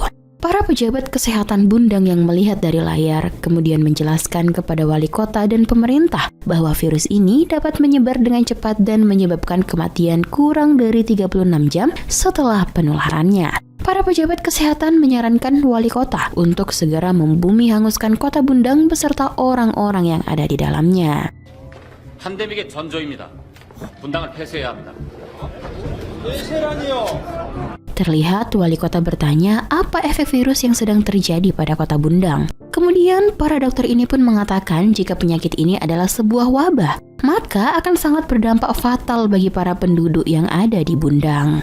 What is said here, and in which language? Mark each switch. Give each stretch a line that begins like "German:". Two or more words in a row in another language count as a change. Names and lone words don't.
Indonesian: Para pejabat kesehatan Bundang yang melihat dari layar kemudian menjelaskan kepada wali kota dan pemerintah bahwa virus ini dapat menyebar dengan cepat dan menyebabkan kematian kurang dari 36 jam setelah penularannya. Para pejabat kesehatan menyarankan wali kota untuk segera membumi hanguskan kota Bundang beserta orang-orang yang ada di dalamnya.
Korean: 판데믹의 전조입니다. 분당을 폐쇄해야 합니다.
Indonesian: Terlihat wali kota bertanya apa efek virus yang sedang terjadi pada kota Bundang. Kemudian para dokter ini pun mengatakan jika penyakit ini adalah sebuah wabah, maka akan sangat berdampak fatal bagi para penduduk yang ada di Bundang.